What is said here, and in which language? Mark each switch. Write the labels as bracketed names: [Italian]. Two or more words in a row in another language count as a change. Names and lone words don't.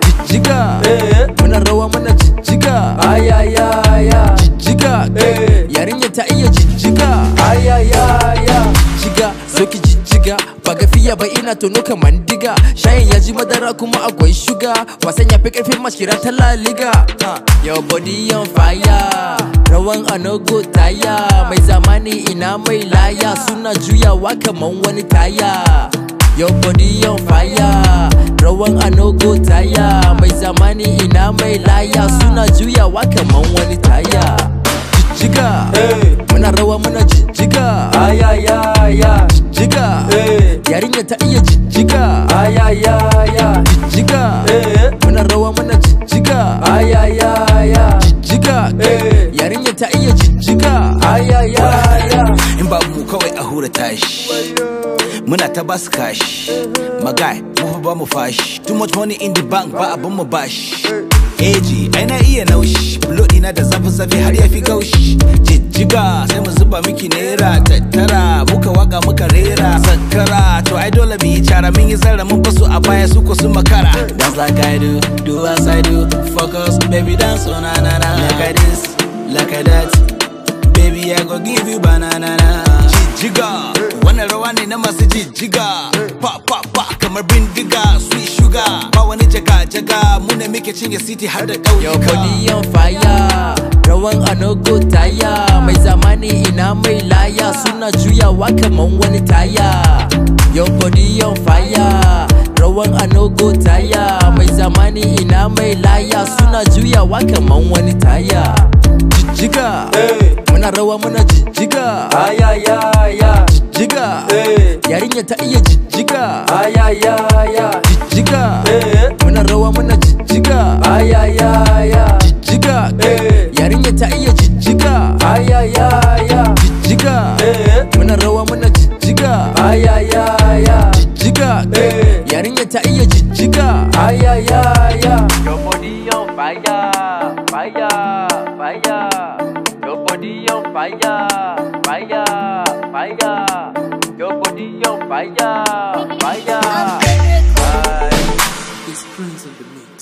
[Hausa] jijjiga muna rawa muna jijjiga ayayaya jijjiga yarinya ta iya jijjiga ayayaya jijjiga soki jijjiga ba gafiya ba ina tono kaman diga shayin ya ji madara kuma akwai shuga wasan ya fi karfin mashkira ta laliga [English] your body on fire [Hausa] rawan anogo taya mai zamani ina mai laya suna juyawa kaman wani taya [English] your body on fire [Hausa] rawan anogo taya mai zamani ina mai laya suna juyawa kaman wani taya jijjiga muna rawa muna jijjiga ayayaya jijjiga yarinya ta iya jijjiga ayayaya jijjiga muna rawa muna jijjiga ayayaya jijjiga yarinya ta iya jijjiga ayayaya in ba mu kawai a hura tashi muna ta basu kashi magai mu fa ba mu fashi [English] too much money in the bank [Hausa] ba abin mu bashi eji ai na iya naushi bulodi na da zafi har ya fi gaushi jijjiga sai mu zuba miki naira tattara muka waka muka rera sakara to ai dole mu yi cara mun yi zarra mun basu a baya su ko su makara [English] dance like I do as I do focus baby dance on na na na like this like that baby I go give you banana [Hausa] jijjiga wannan rawa ne na masu jijjiga pa pa pa kamar bindiga [English] sweet sugar [Hausa] ba wani jaga jaga mu ne muke cinye city har da your ƙauyuka [English] body on fire [Hausa] rawan anogo taya mai zamani ina mai laya suna juyawa kaman wani taya [English] your body on fire [Hausa] rawan anogo taya mai zamani ina mai laya suna juyawa kaman wani taya jijjiga muna rawa muna jijjiga ayayaya jijjiga yarinya ta iya jijjiga ayayaya jijjiga muna rawa muna jijjiga ayayaya jijjiga yarinya ta iya jijjiga ayayaya jijjiga muna rawa muna jijjiga ayayaya jijjiga yarinya ta iya jijjiga ayayaya [English] your body on fire fire fire your body on fire fire fire your body on fire fire Upgrade Records. it's Prince of the